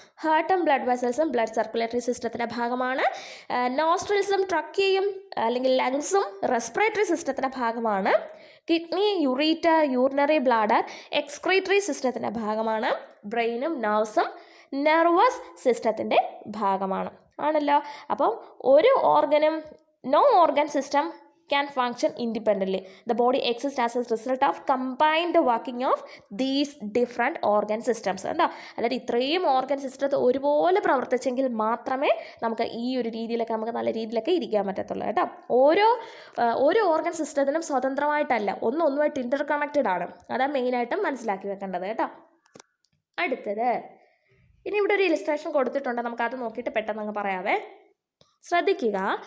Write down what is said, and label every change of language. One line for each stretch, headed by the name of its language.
Malayalam: ഹാർട്ടും blood വെസൽസും blood circulatory സിസ്റ്റത്തിൻ്റെ ഭാഗമാണ്. നോസ്ട്രിൽസും ട്രക്കിയയും അല്ലെങ്കിൽ ലങ്സും റെസ്പിറേറ്ററി സിസ്റ്റത്തിൻ്റെ ഭാഗമാണ്. Kidney, ureter, urinary bladder excretory സിസ്റ്റത്തിൻ്റെ ഭാഗമാണ്. ബ്രെയിനും നെർവ്സും നെർവസ് സിസ്റ്റത്തിൻ്റെ ഭാഗമാണ്. ആണല്ലോ. അപ്പം ഒരു ഓർഗനും
English: no organ system can function independently. The body exists as a result of combined working of these different organ systems.
Malayalam: അതായത് ഇത്രയും ഓർഗൻ സിസ്റ്റത്തെ ഒരുപോലെ പ്രവർത്തിച്ചെങ്കിൽ മാത്രമേ നമുക്ക് ഈ ഒരു രീതിയിലൊക്കെ നമുക്ക് നല്ല രീതിയിലൊക്കെ ഇരിക്കാൻ പറ്റത്തുള്ളൂ കേട്ടോ. ഓരോ ഓർഗൻ സിസ്റ്റത്തിനും സ്വതന്ത്രമായിട്ടല്ല, ഒന്നുമായിട്ട് ഇൻ്റർ കണക്റ്റഡ് ആണ്. അതാണ് മെയിനായിട്ടും മനസ്സിലാക്കി വെക്കേണ്ടത് കേട്ടോ. അടുത്തത്, ഇനി ഇവിടെ ഒരു ഇലിസ്ട്രേഷൻ കൊടുത്തിട്ടുണ്ട്, നമുക്കത് നോക്കിയിട്ട് പെട്ടെന്ന് അങ്ങ് പറയാവേ. ശ്രദ്ധിക്കുക.